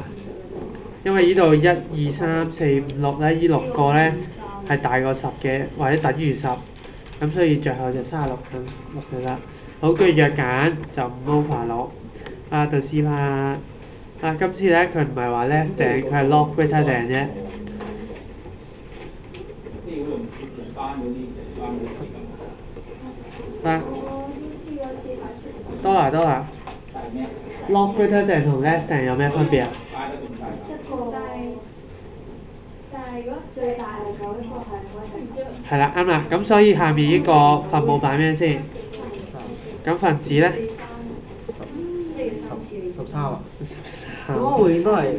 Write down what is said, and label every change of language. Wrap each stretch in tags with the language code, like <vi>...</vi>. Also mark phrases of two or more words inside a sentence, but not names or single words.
<yue>因為呢度1、2、3、4、5、6咧，呢6個咧係大過10嘅，或者等於10，咁所以最後就36咁就得。好，跟住約揀就5 over 6。啊，到 C part。啊，今次咧佢唔係話</yue> <en>less than，</en> <yue>佢係</yue> <en>log greater than</en> <yue>啫。啊，多啦。</yue> <en>log greater than</en> <yue>同</yue> <en>less than</en> <yue>有咩分別啊？係啦，啱啦。咁所以下面呢個分母擺咩先？咁分子咧 13啊？咁我應該係</yue>